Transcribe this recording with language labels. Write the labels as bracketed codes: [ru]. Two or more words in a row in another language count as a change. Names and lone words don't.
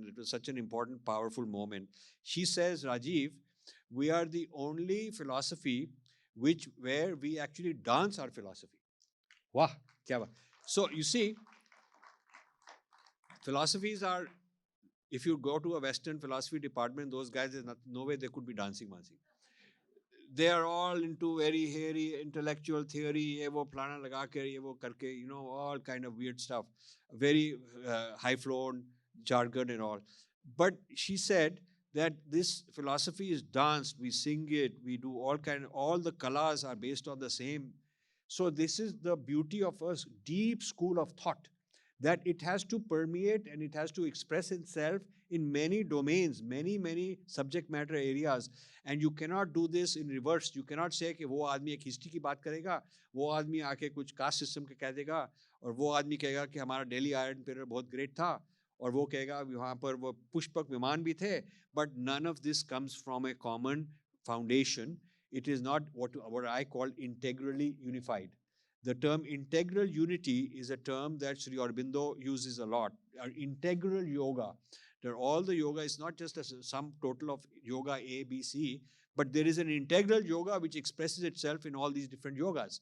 [en] It was such an important, powerful moment. She says, Rajiv, we are the only philosophy where we actually dance our philosophy. [hi] Wow, क्या बात. [en] So you see, philosophies are, if you go to a Western philosophy department, those guys, there's no way they could be dancing. They are all into very hairy intellectual theory, [hi] ये वो प्लाना लगा के, ये वो करके, [en] all kind of weird stuff, very high-flown jargon and all. But she said that this philosophy is danced, we sing it, we do all the kalas are based on the same. So this is the beauty of a deep school of thought, that it has to permeate and it has to express itself in many domains, many subject matter areas. And you cannot do this in reverse. You cannot say [hi] कि वो आदमी एक हिस्ट्री की बात करेगा, वो आदमी आके कुछ [en] caste system [hi] के कह देगा, और वो आदमी कहेगा कि हमारा दिल्ली [en] iron pillar [hi] बहुत ग्रेट था, और वो कहेगा वहाँ पर वो पुष्पक विमान भी थे. [en] But none of this comes from a common foundation. It is not what I call integrally unified. The term integral unity is a term that Sri Aurobindo uses a lot. Integral yoga. All the yoga is not just a sum total of yoga A, B, C, but there is an integral yoga which expresses itself in all these different yogas.